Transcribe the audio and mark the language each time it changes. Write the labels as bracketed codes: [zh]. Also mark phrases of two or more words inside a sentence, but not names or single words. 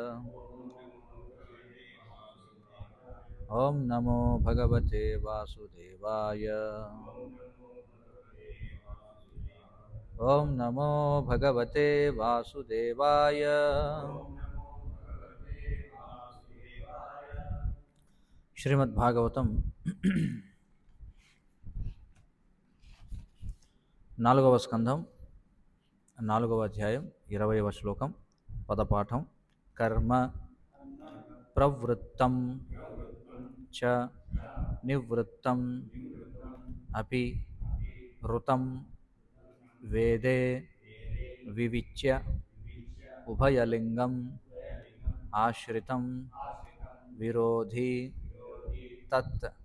[sa] ओम नमो भगवते वासुदेवाय। ओम नमो भगवते वासुदेवाय। [te] श्रीमद् भागवतम 4వ స్కంధం 4వ అధ్యాయం 20వ శ్లోకం పదపాఠం. [sa] కర్మ ప్రవృత్తం చ నివృత్తం అపి ఋతం వేదే వివిచ్య ఉభయలింగం ఆశ్రితం విరోధి తత్